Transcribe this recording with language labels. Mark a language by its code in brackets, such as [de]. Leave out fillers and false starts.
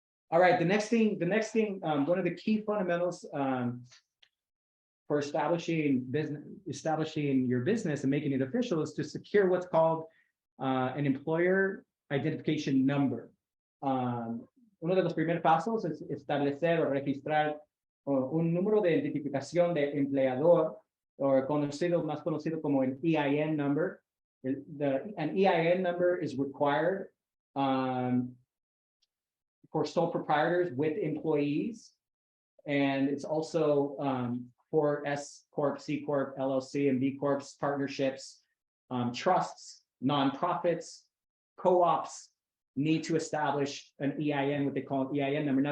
[en] All right, the next thing, one of the key fundamentals for establishing your business and making it official is to secure what's called an employer identification number. [es] Uno de los primeros pasos es establecer o registrar un número de identificación de empleador, o más conocido como [en] an EIN number. An EIN number is required for sole proprietors with employees, and it's also for S Corp, C Corp, LLC, and B Corps, partnerships, trusts, nonprofits, co-ops need to establish an EIN, what they call an EIN number.